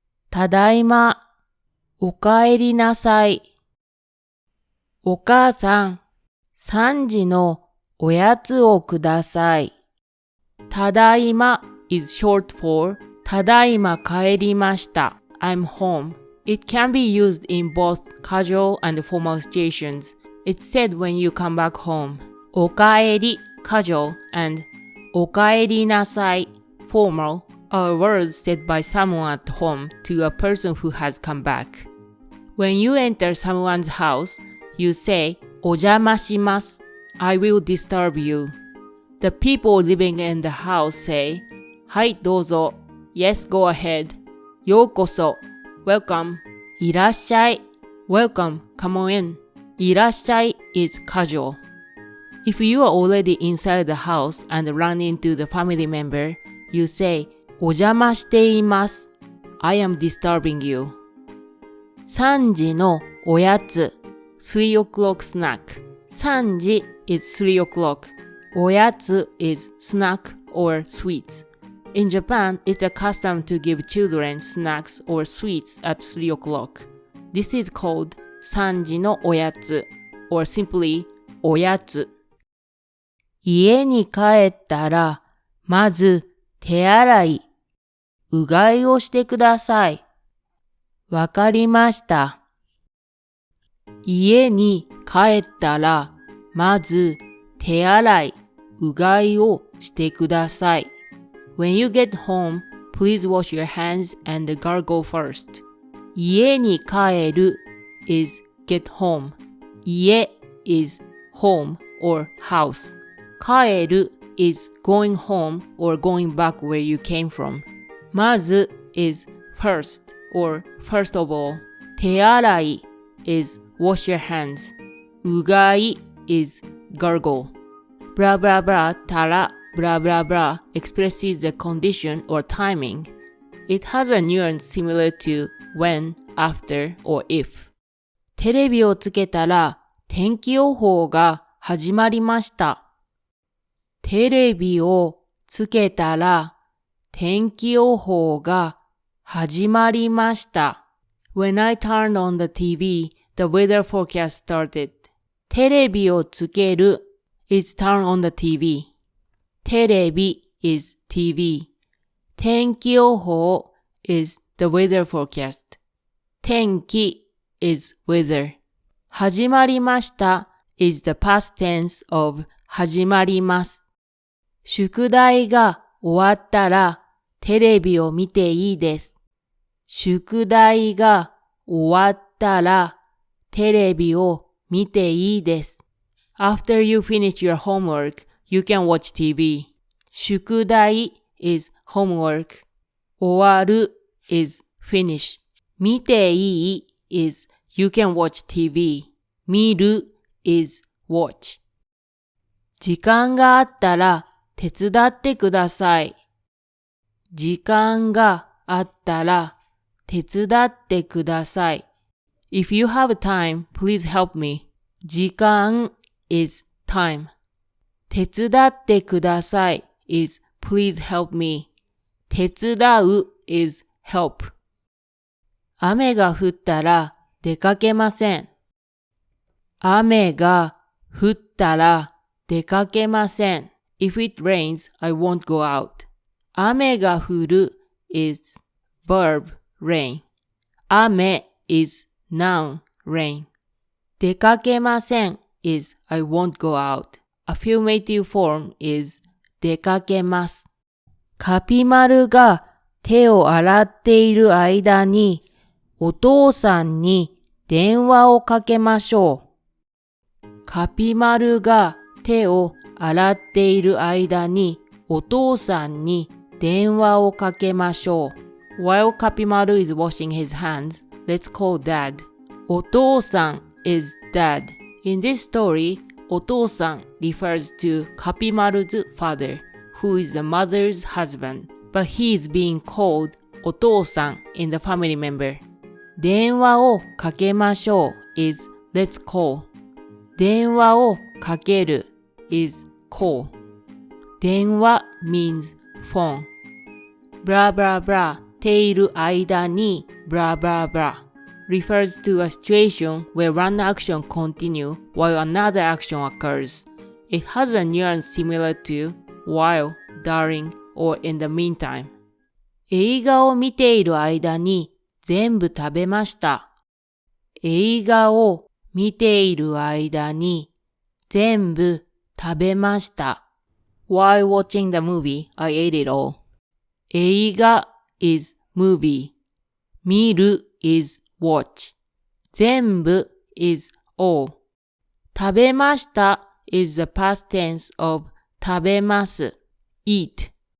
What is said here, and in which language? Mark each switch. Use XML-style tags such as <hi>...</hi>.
<ja>ただいま。おかえりなさい。お母さん、3時のおやつをください。</ja> <en>ただいま is short for</en> <ja>ただいま帰りました。</ja> <en>I'm home. It can be used in both casual and formal situations. It's said when you come back home. おかえり casual and おかえりなさい formal are words said by someone at home to a person who has come back. When you enter someone's house, you say</en> <ja>お邪魔します。</ja> <en>I will disturb you. The people living in the house say</en> <ja>はいどうぞ</ja> <en>Yes, go ahead. ようこそ Welcome. いらっしゃい Welcome, come on in. いらっしゃい is casual. If you are already inside the house and run into the family member, you say</en> <ja>お邪魔しています</ja> <en>I am disturbing you.</en> <ja>3時のおやつ</ja> <en>3 o'clock snack. 3時 is 3 o'clock. おやつ is snack or sweets. In Japan, it's a custom to give children snacks or sweets at 3 o'clock. This is called</en> <ja>3時のおやつ</ja> <en>or simply おやつ。</en> <ja>家に帰ったら、まず手洗い、うがいをしてください。わかりました。家に帰ったら、まず手洗い、うがいをしてください。</ja> <en>When you get home, please wash your hands and gargle first.</en> <ja>家に帰る</ja> <en>is get home. 家 is home or house. 帰る is going home or going back where you came from. まず is first or first of all. 手洗い is wash your hands. うがい is gargle. Blah blah blah たら blah blah blah expresses the condition or timing. It has a nuance similar to when, after, or if.</en> <ja>テレビをつけたら天気予報が始まりました。テレビをつけたら天気予報が始まりました。</ja> <en>When I turned on the TV, the weather forecast started.</en> <ja>テレビをつける</ja> <en>is turn on the TV. テレビ is TV. 天気予報 is the weather forecast. 天気 is weather. 始まりました is the past tense of 始まります。</en> <ja>宿題が終わったらテレビを見ていいです。宿題が終わったらテレビを見ていいです。</ja> <en>After you finish your homework, you can watch TV. 宿題 is homework. 終わる is finish.</en> <ja>見ていい</ja> <en>is you can watch TV. 見る is watch.</en> <ja>時間があったら手伝ってください。時間があったら手伝ってください。</ja> <en>If you have time, please help me. 時間 is time.</en> <ja>手伝ってください</ja> <en>is please help me. 手伝う is help.</en> <ja>雨が降ったら出かけません。雨が降ったら出かけません。</ja> <en>If it rains, I won't go out.</en> <ja>雨が降る</ja> <en>is verb rain. 雨 is noun rain.</en> <ja>出かけません</ja> <en>is I won't go out. Affirmative form is</en> <ja>出かけます。カピマルが手を洗っている間にお父さんに電話をかけましょう。カピマルが手を洗っている間にお父さんに電話をかけましょう。</ja> <en>While Kapimaru is washing his hands, let's call dad. お父さん is dad. In this story, お父さん refers to Kapimaru's father, who is the mother's husband, but he is being called お父さん in the family member.</en> <ja>電話をかけましょう</ja> <en>is let's call.</en> <ja>電話をかける</ja> <en>is call. 電話 means phone.</en> <ja>ブラブラブラている間にブラブラブラ</ja> <en>refers to a situation where one action continues while another action occurs. It has a nuance similar to while, during, or in the meantime.</en> <ja>映画を見ている間に全部食べました。映画を見ている間に全部食べました。</ja> <en>While watching the movie, I ate it all. 映画 is movie. 見る is watch. 全部 is all. 食べました is the past tense of 食べます eat.</en>